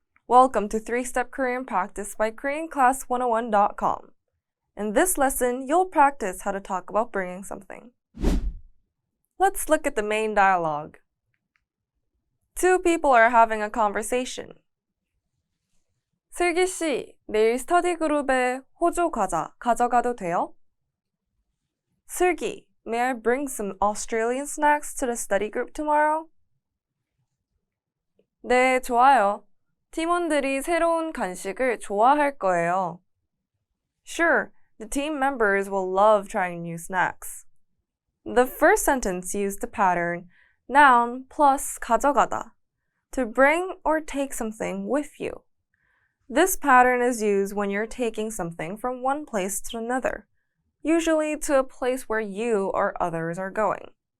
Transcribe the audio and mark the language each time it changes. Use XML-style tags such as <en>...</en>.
<en>Welcome to 3-Step Korean Practice by KoreanClass101.com. In this lesson, you'll practice how to talk about bringing something. Let's look at the main dialogue. Two people are having a conversation.</en> <ko>슬기 씨, 내일 스터디 그룹에 호주 과자 가져가도 돼요?</ko> <en>슬기, may I bring some Australian snacks to the study group tomorrow?</en> <ko>네, 좋아요. 팀원들이 새로운 간식을 좋아할 거예요.</ko> <en>Sure, the team members will love trying new snacks. The first sentence used the pattern noun plus 가져가다 to bring or take something with you. This pattern is used when you're taking something from one place to another, usually to a place where you or others are going.</en>